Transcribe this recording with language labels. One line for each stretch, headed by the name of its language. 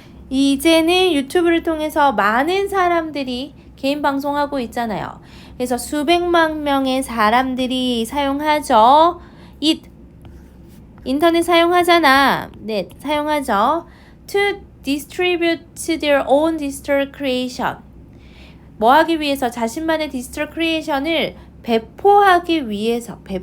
Korean: 이제는 유튜브를 통해서 많은 사람들이 개인 방송하고 있잖아요. 그래서 수백만 명의 사람들이 사용하죠. 인터넷 사용하잖아. 네, 사용하죠.
English: To distribute their own digital creation.
Korean: 뭐 하기 위해서? 자신만의 디지털 크리에이션을 배포하기 위해서.